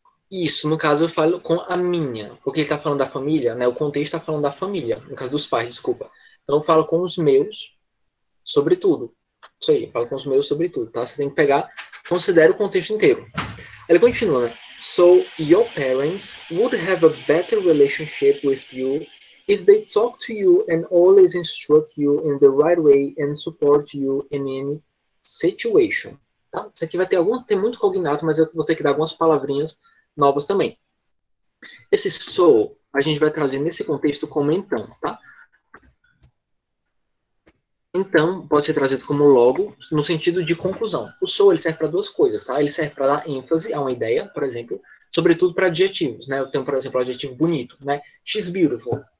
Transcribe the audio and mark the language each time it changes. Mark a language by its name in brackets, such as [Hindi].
[Portuguese] Isso, no caso eu falo com a minha, porque ele tá falando da família, né? O contexto tá falando da família, no caso dos pais, desculpa. Então eu falo com os meus sobre tudo. Isso aí, eu falo com os meus sobre tudo, tá? Você tem que pegar, considera o contexto inteiro. Ele continua, né? [English] So, your parents would have a better relationship with you if they talk to you and always instruct you in the right way and support you in any situation. [Portuguese] Tá? Isso aqui vai ter muito cognato, mas eu vou ter que dar algumas palavrinhas novas também. Esse so, a gente vai traduzir nesse contexto como então, tá? Então, pode ser traduzido como logo, no sentido de conclusão. O so, ele serve para duas coisas, tá? Ele serve para dar ênfase a uma ideia, por exemplo, sobretudo para adjetivos, né? Eu tenho, por exemplo, o adjetivo bonito, né? [English] She's beautiful.